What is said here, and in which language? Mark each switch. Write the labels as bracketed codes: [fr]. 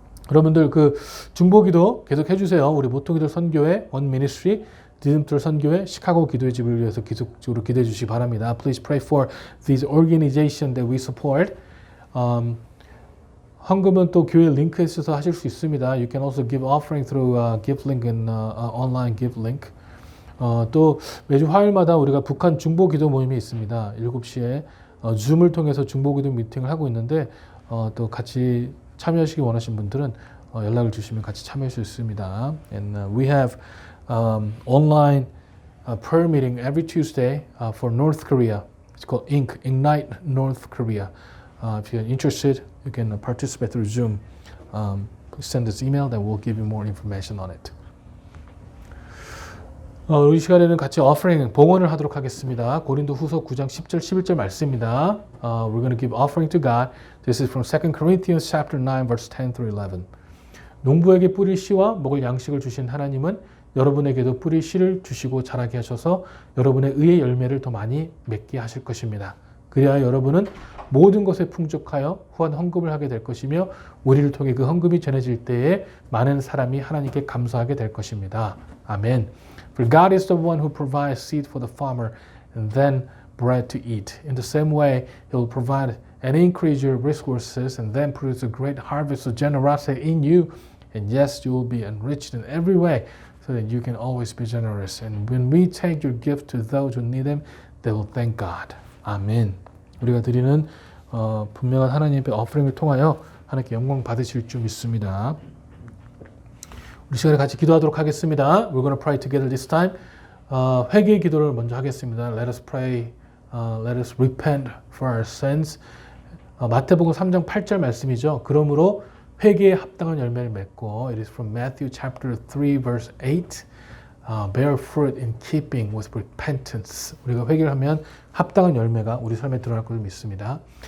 [ko] 여러분들 중보기도 계속 해주세요. 우리 모토기도 선교회 원 미니스트리 디딤돌 선교회 시카고 기도의 집을 위해서 계속적으로 기도해 주시기 바랍니다. [en] Please pray for these organizations that we support. [ko] 헌금은 또 교회 링크에 있어서 하실 수 있습니다. [en] You can also give offering through gift link and online gift link. [ko] 또 매주 화요일마다 우리가 북한 중보기도 모임이 있습니다. 7시에 줌을 통해서 중보기도 미팅을 하고 있는데 또 같이 참여하시기 원하시는 분들은 연락을 주시면 같이 참여할 수 있습니다. [en] And we have online prayer meeting every Tuesday for North Korea. It's called Ignite North Korea. If you're interested, you can participate through Zoom. Please send us email, then we'll give you more information on it. [ko] 우리 시간에는 같이 offering, 봉헌을 하도록 하겠습니다. 고린도 후서 9장 10절, 11절 말씀입니다. [en] We're going to give offering to God. This is from 2 Corinthians chapter 9, verse 10 through 11. [ko] 농부에게 뿌릴 씨와 먹을 양식을 주신 하나님은 여러분에게도 뿌릴 씨를 주시고 자라게 하셔서 여러분의 의의 열매를 더 많이 맺게 하실 것입니다. 그래야 여러분은 모든 것에 풍족하여 후한 헌금을 하게 될 것이며 우리를 통해 그 헌금이 전해질 때에 많은 사람이 하나님께 감사하게 될 것입니다. 아멘. [en] For God is the one who provides seed for the farmer and then bread to eat. In the same way, He will provide and increase your resources and then produce a great harvest of generosity in you. And yes, you will be enriched in every way so that you can always be generous. And when we take your gift to those who need them, they will thank God. [ko] 아멘. 우리가 드리는 분명한 하나님의 어프링을 통하여 하나님께 영광 받으실 줄 믿습니다. 우리 시간에 같이 기도하도록 하겠습니다. [en] We're going to pray together this time. [ko] 회개의 기도를 먼저 하겠습니다. [en] Let us pray. Let us repent for our sins. [ko] 마태복음 3장 8절 말씀이죠. 그러므로 회개에 합당한 열매를 맺고 [en] It is from Matthew chapter 3 verse 8. Bear fruit in keeping with repentance. [ko] 우리가 회개를 하면 합당한 열매가 우리 삶에 드러날 것을 믿습니다.